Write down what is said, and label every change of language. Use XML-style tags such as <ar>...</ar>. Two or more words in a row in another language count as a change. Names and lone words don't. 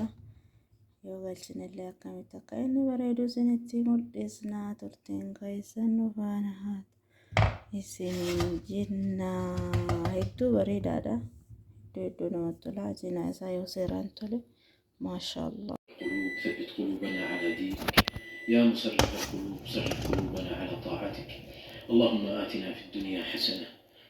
<om>Yoo galchinillee akkamitti akka inni bareedu isinitti mul'isnaa. Turtiin keessan nu faana haa isiniin jenna. Hedduu bareedaadha. Hedduu namatti tola. Cinaa isaa yoo seeraan tole maashaallah.</om> <ar>ثبت قلوبنا على دينك يا مصرف القلوب صرف قلوبنا على طاعتك. اللهم آتنا في الدنيا حسنة</ar>